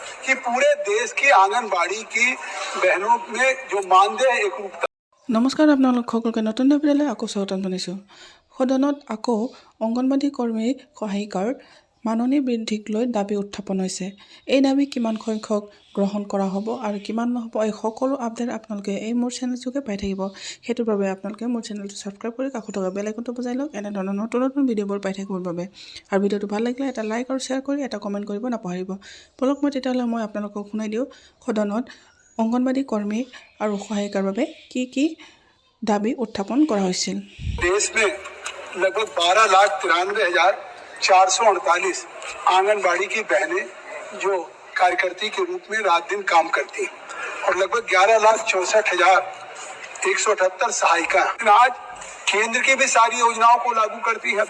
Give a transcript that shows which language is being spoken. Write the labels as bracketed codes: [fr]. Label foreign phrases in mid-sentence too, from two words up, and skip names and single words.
[hi] कि पूरे देश की आंगनबाड़ी की बहनों में जो मानदेय एकरूपता। [as] নমস্কাৰ আপোনালোক সকলোকে নতুন ভিডিঅ'লৈ আকৌ স্বাগতম জনাইছোঁ। সদনত আকৌ অংগনবাদী কৰ্মী সহায়িকাৰ মাননি বৃদ্ধিক লৈ দাবী উত্থাপন হৈছে। এই দাবী কিমান সংখ্যক গ্ৰহণ কৰা হ'ব আৰু কিমান নহ'ব, এই সকলো আপডেট আপোনালোকে এই মোৰ চেনেলযোগে পাই থাকিব। সেইটোৰ বাবে আপোনালোকে মোৰ চেনেলটো ছাবস্ক্ৰাইব কৰি কাষত থকা বেল আইকনটো বজাই লওক এনেধৰণৰ নতুন নতুন ভিডিঅ'বোৰ পাই থাকিবৰ বাবে। আৰু ভিডিঅ'টো ভাল লাগিলে এটা লাইক আৰু শ্বেয়াৰ কৰি এটা কমেণ্ট কৰিব নাপাহৰিব। বলক তেতিয়াহ'লে মই আপোনালোকক শুনাই দিওঁ সদনত অংগনবাদী কৰ্মী আৰু সহায়িকাৰ বাবে কি দাবী উত্থাপন কৰা হৈছিল। [hi] देश में लगभग 12,93,448 आंगनबाड़ी की बहनें जो कार्यकर्ती के रूप में रात दिन काम करती हैं और लगभग 11,64,178 सहायिका आज केंद्र की भी सारी योजनाओं को लागू करती है।